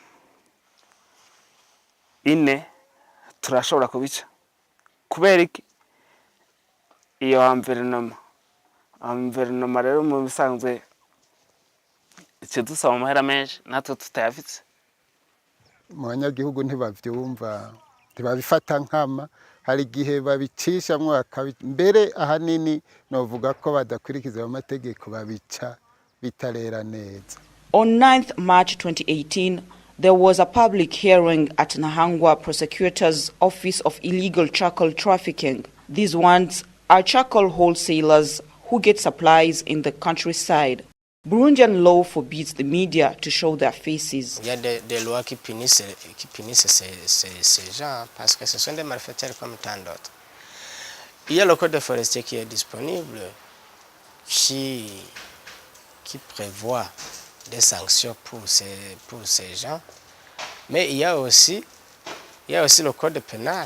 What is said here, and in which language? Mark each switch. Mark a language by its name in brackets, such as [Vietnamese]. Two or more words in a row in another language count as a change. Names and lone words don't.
[Rundi] 4 turashobora kubica kubera iki iyo environnement rero mu bisanzwe icyo dusaba amahera menshi natwe tutayafitse mu banyagihugu ntibavyumva ntibabifata nkama hari igihe babicishamwo mbere ahanini novuga ko badakurikiza amategeko babica bitarera neza. [English] On 9th March 2018, there was a public hearing at Nahangwa Prosecutor's Office of Illegal Charcoal Trafficking. These ones are charcoal wholesalers who get supplies in the countryside. Burundian law forbids the media to show their faces. [French] Il y a des lois qui punissent ces gens parce que ce sont des malfaiteurs comme tant d'autres. Il y a le code forestier qui est disponible qui prévoit des sanctions pour ces gens, mais il y a aussi le code pénal.